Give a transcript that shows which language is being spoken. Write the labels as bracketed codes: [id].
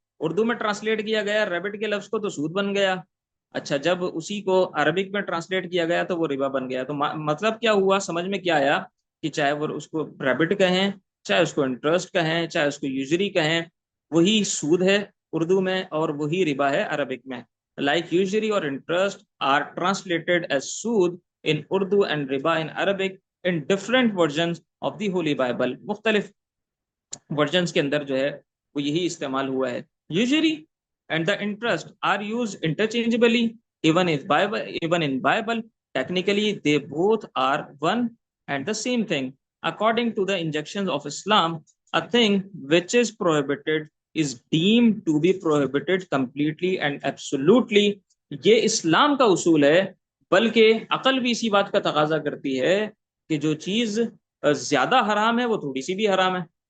[ur] اردو میں ٹرانسلیٹ کیا گیا ریبٹ کے لفظ کو تو سود بن گیا. اچھا, جب اسی کو عربک میں ٹرانسلیٹ کیا گیا تو وہ ربا بن گیا. تو مطلب کیا ہوا, سمجھ میں کیا آیا کہ چاہے وہ اس کو ریبٹ کہیں, چاہے اس کو انٹرسٹ کہیں, چاہے اس کو یوزری کہیں, وہی سود ہے اردو میں اور وہی ربا ہے عربک میں. [en] Like usury or interest are translated as سود in Urdu and riba in Arabic in different versions of the Holy Bible. [ur] مختلف ورژنز کے اندر جو ہے وہ یہی استعمال ہوا ہے. [en] Usury and the interest are used interchangeably even in Bible. Technically they both are one and the same thing. According to the injunctions of Islam, a thing which is prohibited is deemed to be prohibited completely and absolutely. [ur] یہ اسلام کا اصول ہے, بلکہ عقل بھی اسی بات کا تقاضا کرتی ہے کہ جو چیز زیادہ حرام ہے وہ تھوڑی سی بھی حرام ہے.